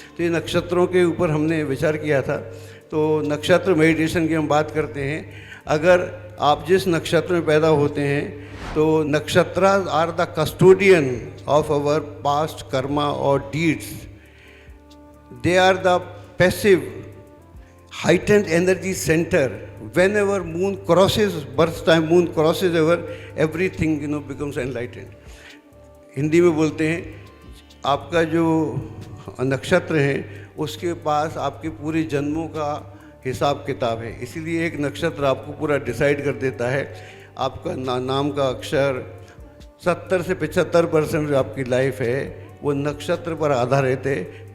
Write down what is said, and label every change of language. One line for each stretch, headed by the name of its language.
Hindi: तो ये नक्षत्रों के ऊपर हमने विचार किया था। तो नक्षत्र मेडिटेशन की हम बात करते हैं। अगर आप जिस नक्षत्र में पैदा होते हैं तो
English: नक्षत्र are the custodian of our past karma और deeds. They are the passive heightened energy centre whenever moon crosses, birth time moon crosses over, everything becomes enlightened.
Hindi: Hindi में बोलते हैं आपका जो नक्षत्र है उसके पास आपके पूरे जन्मों का हिसाब किताब है, इसीलिए एक नक्षत्र आपको पूरा डिसाइड कर देता है। आपका नाम का अक्षर 70 से 75% जो आपकी लाइफ है वो नक्षत्र पर आधारित है।